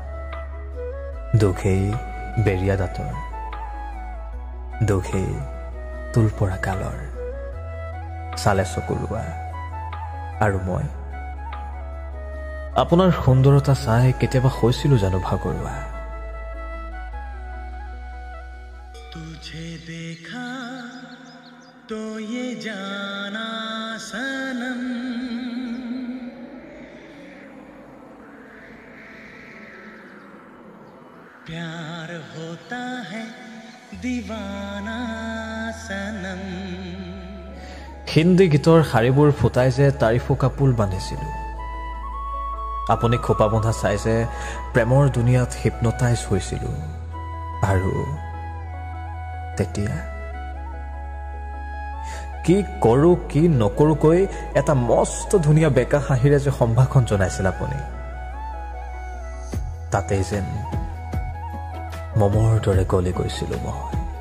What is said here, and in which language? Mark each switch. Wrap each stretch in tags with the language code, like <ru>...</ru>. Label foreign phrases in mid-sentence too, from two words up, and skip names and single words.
<as>দুখেই বেৰিয়া দাঁতৰ, দুখেই তুল পৰা কালৰ, চালে চকুলোৱা। আৰু মই আপোনাৰ সুন্দৰতা চাই কেতিয়াবা হৈছিলো জানো ভাগৰুৱা।</as> <hi>तुझे देखा तो ये जाना सनम, प्यार होता है दीवाना सनम।</hi> <as>হিন্দী গীতৰ শাৰীবোৰ ফুটাই যে তাৰিফো কাপোৰ বান্ধিছিলো। আপুনি খোপা বন্ধা চাই যে প্ৰেমৰ দুনিয়াত হিপনটাইজ হৈছিলো। আৰু তেতিয়া কি কৰোঁ কি নকৰোঁকৈ এটা মস্ত ধুনীয়া বেকা হাঁহিৰে যে সম্ভাষণ জনাইছিল আপুনি, তাতেই যেন মমৰ দৰে গলি গৈছিলো মই।</as>